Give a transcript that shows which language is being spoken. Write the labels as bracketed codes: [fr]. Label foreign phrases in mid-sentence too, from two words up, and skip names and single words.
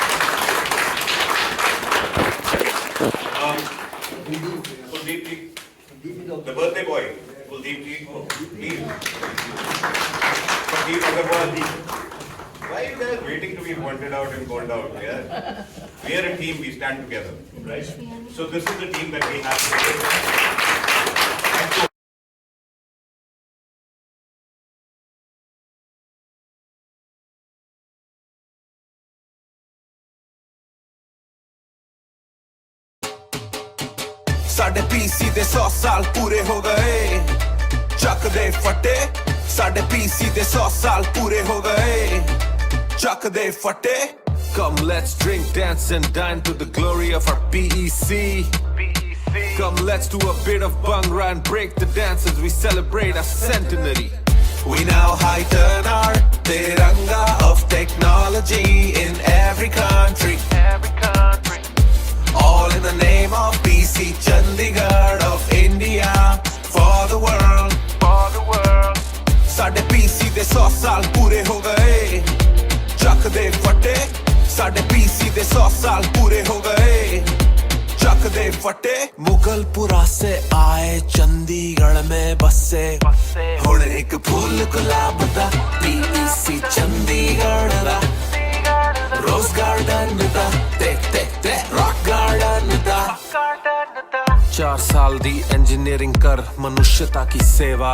[en] Kuldeep, The birthday boy, Kuldeep ji, please. Sanjiv Agarwal ji. Why are you guys waiting to be pointed out and called out? Yeah? We are a team, we stand together, right? So this is the team that we have today. Thank you. [pa] ਸਾਡੇ ਪੀਸੀ ਦੇ 100 ਸਾਲ ਪੂਰੇ ਹੋ ਗਏ ਚੱਕ ਦੇ ਫੱਟੇ ਸਾਡੇ ਪੀਸੀ ਦੇ 100 ਸਾਲ ਪੂਰੇ ਹੋ ਗਏ ਚੱਕ ਦੇ ਫੱਟੇ [en] Come let's drink, dance and dine to the glory of our PEC. Come let's do a bit of bhangra and break the dance as we celebrate our centenary. We now heighten our tiranga of technology in every country. All in the name of PC Chandigarh of India for the world. [pa] ਸਾਡੇ PC ਦੇ 100 ਸਾਲ ਪੂਰੇ ਹੋ ਗਏ ਚੱਕ ਦੇ ਫੱਟੇ ਸਾਡੇ PC ਦੇ 100 ਸਾਲ ਪੂਰੇ ਹੋ ਗਏ ਚੱਕ ਦੇ ਫੱਟੇ [hi] मुगलपुरा से आए चंडीगढ़ में बसे [pa] हुण ਇੱਕ ਫੁੱਲ ਗੁਲਾਬ ਦਾ PEC ਚੰਡੀਗੜ੍ਹ ਦਾ ਰੋਜ਼ ਗਾਰਡਨ ਦਾ ਤੇ ਰੌਕ ਗਾਰਡਨ ਦਾ 4 ਸਾਲ ਦੀ ਇੰਜੀਨੀਅਰਿੰਗ ਕਰ [hi] मनुष्यता की सेवा